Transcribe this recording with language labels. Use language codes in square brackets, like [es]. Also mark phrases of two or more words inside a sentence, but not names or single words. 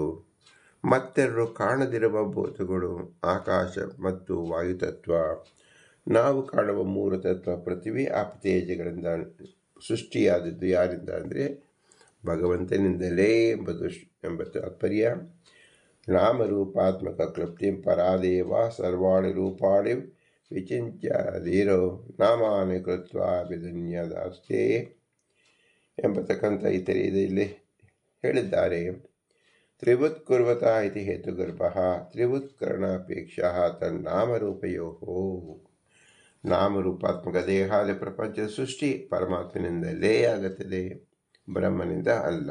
[kn] ಮತ್ತೆರಡು ಕಾಣದಿರುವ ಭೂತಗಳು ಆಕಾಶ ಮತ್ತು ವಾಯುತತ್ವ. ನಾವು ಕಾಣುವ ಮೂರು ತತ್ವ ಪೃಥ್ವಿ ಆಪತೇಜಗಳಿಂದ ಸೃಷ್ಟಿಯಾದದ್ದು ಯಾರಿಂದ ಅಂದರೆ ಭಗವಂತನಿಂದಲೇ ಎಂಬ ತಾತ್ಪರ್ಯ. [sa] ನಾಮರೂಪಾತ್ಮಕ ಕ್ಲೃಪ್ತಿಂ ಪರಾದೇವ ಸರ್ವಾಣಿ ರೂಪಾಣಿ ವಿಚಿಂತ್ಯಧೀರೋ ನಾಮಾನಿ ಕೃತ್ವ ವಿಧನ್ಯದಾಸ್ತೆ [kn] ಎಂಬತಕ್ಕಂಥ ಇಲ್ಲಿ ಹೇಳಿದ್ದಾರೆ. [sa] ತ್ರಿವತ್ಕುರ್ವತ ಇತಿ ಹೇತುಗರ್ಭ ತ್ರಿವತ್ಕರಣಾಪೇಕ್ಷ ತನ್ನಾಮರೂಪಯೋ. [kn] ನಾಮರೂಪಾತ್ಮಕ ದೇಹಾದಿ ಪ್ರಪಂಚದ ಸೃಷ್ಟಿ ಪರಮಾತ್ಮನಿಂದಲೇ ಆಗುತ್ತದೆ, ಬ್ರಹ್ಮನಿಂದ ಅಲ್ಲ.